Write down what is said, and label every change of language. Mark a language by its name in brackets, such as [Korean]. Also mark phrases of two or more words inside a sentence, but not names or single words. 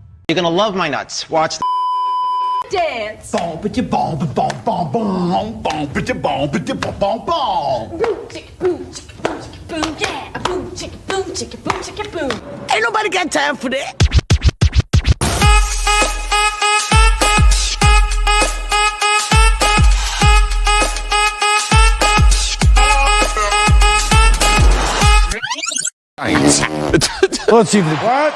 [English] You're gonna love my nuts. Watch the dance. Boom, bitty, boom, boom, boom, boom, boom, bitty, boom, bitty, boom, boom, boom. Boom, chicka, boom, chicka, boom, chicka, boom, yeah. Boom, chicka, boom, chicka, boom, chicka, boom. Ain't nobody got time for that. Let's see what?